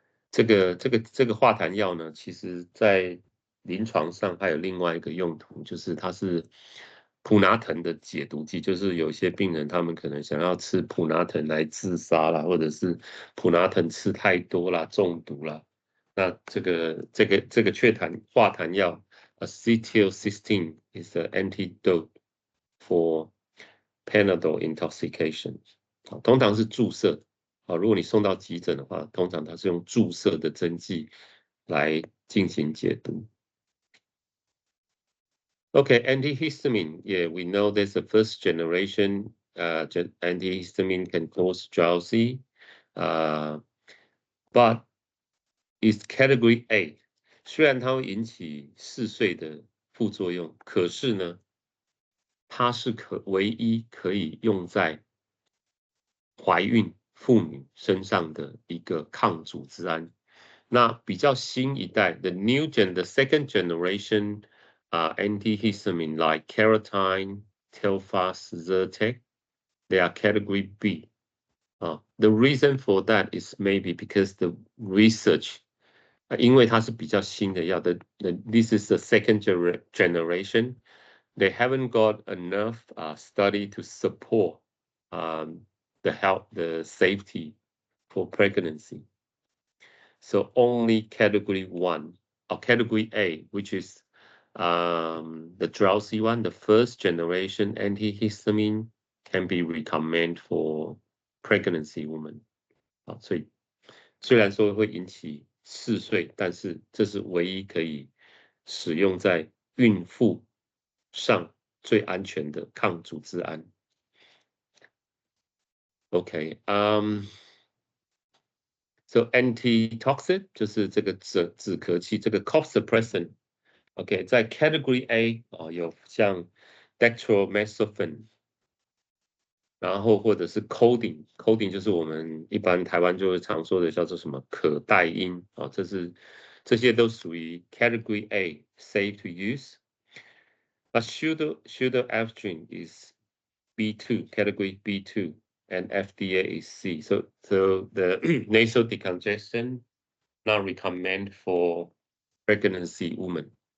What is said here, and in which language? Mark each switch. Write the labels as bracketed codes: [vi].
[zh] 这个化痰药呢，其实在临床上还有另外一个用途，就是它是普拿疼的解毒剂，就是有些病人他们可能想要吃普拿疼来自杀啦，或者是普拿疼吃太多啦，中毒啦。那这个化痰药 [en] acetylcysteine is an antidote for Panadol intoxication. [zh] 通常是注射。如果你送到急诊的话，通常它是用注射的针剂来进行解毒。 [en] Okay, antihistamine. Yeah, we know there's a first generation antihistamine can cause drowsy, but it's category A. [zh] 虽然它会引起嗜睡的副作用，可是呢，它是唯一可以用在怀孕妇女身上的一个抗组织胺。那比较新一代的 [en] the second generation antihistamine like Carotine, Telfast, Zyrtec, they are category B. The reason for that is maybe because the research, [zh] 因为它是比较新的药的 [en] this is the second generation. They haven't got enough study to support the safety for pregnancy. So only category 1 or category A, which is the drowsy one, the first generation antihistamine, can be recommended for pregnancy women. [zh] 所以虽然说会引起嗜睡，但是这是唯一可以使用在孕妇上最安全的抗组织胺。 Okay, so antitoxin 就是这个止咳器，这个 cough suppressant。OK， 在 category A 有像 dextromethorphan， 然后或者是 codeine 就是我们一般台湾就会常说的叫做什么可待因这些都属于 [en] category A, safe to use. But pseudoephedrine is B2, category B2, and FDA is C. So the nasal decongestion not recommended for pregnancy women.